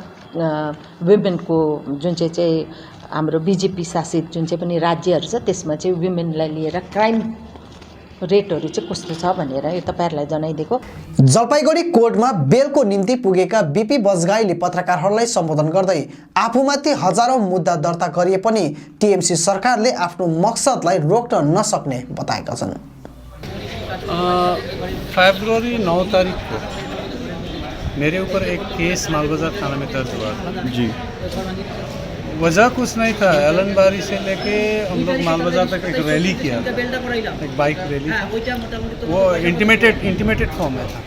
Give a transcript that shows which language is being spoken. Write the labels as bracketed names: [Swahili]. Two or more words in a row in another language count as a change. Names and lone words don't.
[Nepali] वुमेनको जुन चाहिँ हाम्रो बिजेपी शासित जुन चाहिँ पनि राज्यहरू छ त्यसमा चाहिँ वुमेनलाई लिएर [English] crime rates [Nepali] चाहिँ कस्तो छ भनेर यो तपाईँहरूलाई जनाइदिएको। जलपाइगुडी कोर्टमा बेलको निम्ति पुगेका बीपी बजगाईले पत्रकारहरूलाई सम्बोधन गर्दै आफूमाथि हजारौं मुद्दा दर्ता गरिए पनि टीएमसी सरकारले आफ्नो मकसदलाई रोक्न नसक्ने बताएका छन्। [Hindi] फरवरी 9 तारीख को मेरे ऊपर एक केस मालबाजार थाना में दर्ज हुआ था जी। वजह कुछ नहीं था, एलनबारी से लेके हम लोग मालबाजार तक एक रैली किया था, एक [English] bike rally, [Hindi] वो [English] intimated form [Hindi] में था।